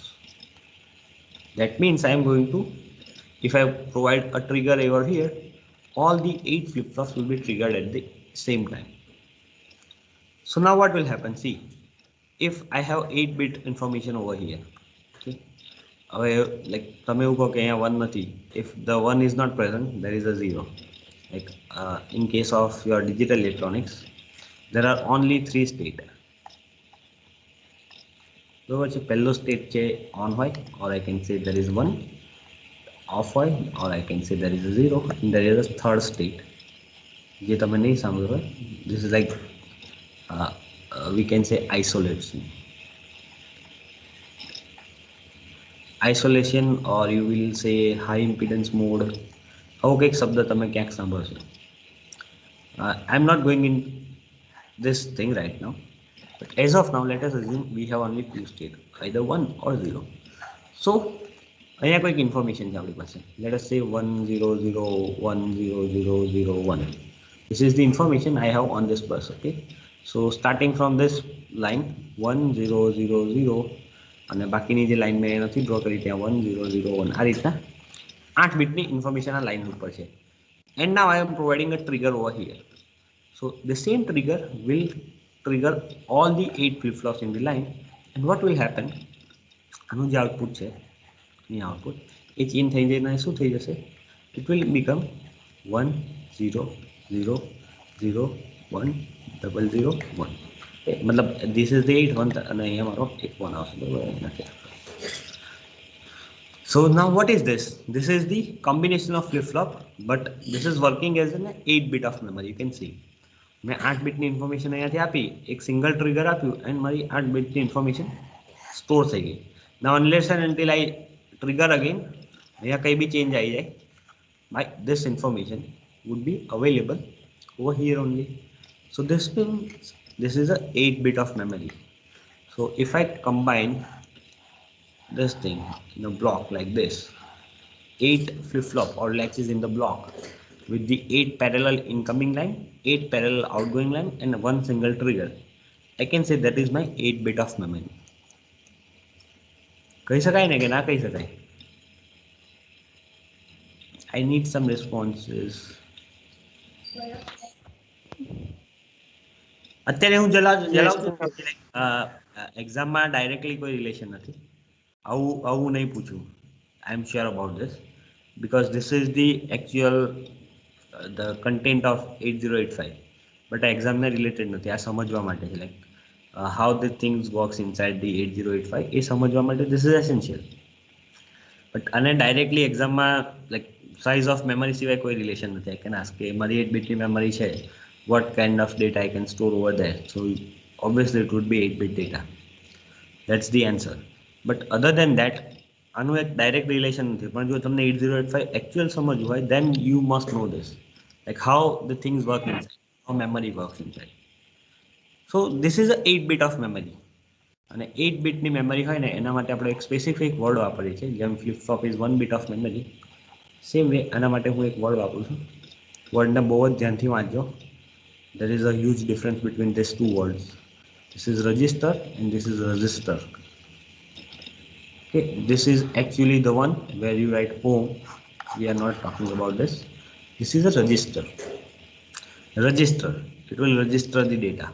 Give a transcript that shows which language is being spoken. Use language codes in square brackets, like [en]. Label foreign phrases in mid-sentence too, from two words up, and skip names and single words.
[en] That means I am going to, if I provide a trigger over here, all the 8 flip-flops will be triggered at the same time. So now what will happen? See, if I have 8-bit information over here, okay, like [gu] તમે એવું કહો કે અહીંયા 1 નથી. [en] If the 1 is not present, there is a 0. Like in case of your digital electronics, there are only 3 states. [gu] બરોબર છે, પહેલો સ્ટેટ છે ઓન હોય, [en] or I can say there is 1 off હોય, or I can say there is a 0 and there is a third state [gu] જે તમે નહીં સાંભળ્યું હોય. [en] This is like we can say isolation or you will say high impedance mode. [gu] આવો કંઈક શબ્દ તમે ક્યાંક સાંભળશો. [en] I'm not going in this thing right now. But as of now, let us assume we have only 2 states, either 1 or 0. So, [gu] અહીંયા કોઈક information છે આપણી પાસે. [en] Let us say 100100001. This is the information I have on this bus. Okay. So starting from this line [gu] 1000 અને બાકીની જે લાઈન મેં નથી ડ્રો કરી ત્યાં 1001 આ રીતના 8 બીટની ઇન્ફોર્મેશન આ લાઈન ઉપર છે. [en] And now I am providing a trigger over here. So the same trigger will trigger all the 8 flip-flops in the line, and what will happen, [gu] આનું જે આઉટપુટ છે ની આઉટપુટ એ ચેન્જ થઈ જઈને શું થઈ જશે? [en] It will become 1 0 0 0 1 0 0 1. [gu] मतलब [en] this is the 8 1 [gu] અને અહીંયા મારો 1 આવશે. બરાબર. [en] So now what is this? This is the combination of flip-flop, but this is working as an 8-bit of memory. You can see [gu] मैं 8 બીટની ઇન્ફોર્મેશન અહીંયાથી આપી, એક [en] single trigger [gu] આપ્યું એન્ડ મારી 8 બીટની ઇન્ફોર્મેશન સ્ટોર થઈ ગઈ. [en] Now unless and until I trigger again, [gu] અહીંયા કંઈ બી ચેન્જ આવી જાય, [en] my this information would be available over here only. So this means this is a 8-bit of memory. So if I combine this thing in a block like this, 8 flip-flop or latches in the block with the 8 parallel incoming line, 8 parallel outgoing line and 1 single trigger, I can say that is my 8-bit of memory. [gu] કહી શકાય ને કે ના કહી શકાય? [en] I need some responses. [gu] અત્યારે હું એક્ઝામમાં ડાયરેક્ટલી કોઈ રિલેશન નથી. આવું નહીં પૂછું. [en] I am sure about this because this is the actual the content of 8085, but exam ને related નથી. [gu] આ સમજવા માટે છે, [en] like how the things works inside the 8085 [gu] એ સમજવા માટે [en] this is essential. [gu] બટ આને ડાયરેક્ટલી એક્ઝામમાં [en] like size of memory [gu] સિવાય કોઈ રિલેશન નથી. [en] I can ask [gu] કે મારી 8 બીટની મેમરી છે, [en] what kind of data I can store over there? So obviously it would be 8-bit data. That's the answer. But other than that, [gu] આનું એક ડાયરેક્ટ રિલેશન નથી. પણ જો તમને 8085 એકચ્યુઅલ સમજવું હોય, [en] then you must know this, like how the things work inside, how memory works inside. So this is a 8-bit of memory. [gu] અને 8 બીટની મેમરી હોય ને એના માટે આપણે એક સ્પેસિફિક વર્ડ વાપરીએ છીએ. જેમ [en] flip flop is 1 bit of memory, same way [gu] આના માટે હું એક વર્ડ વાપરું છું. વર્ડને બહુ જ ધ્યાનથી વાંચજો. [en] there is a huge difference between these two words. This is register and this is resistor. Okay, this is actually the one where you write home. We are not talking about this. This is a register. Register, it will register the data.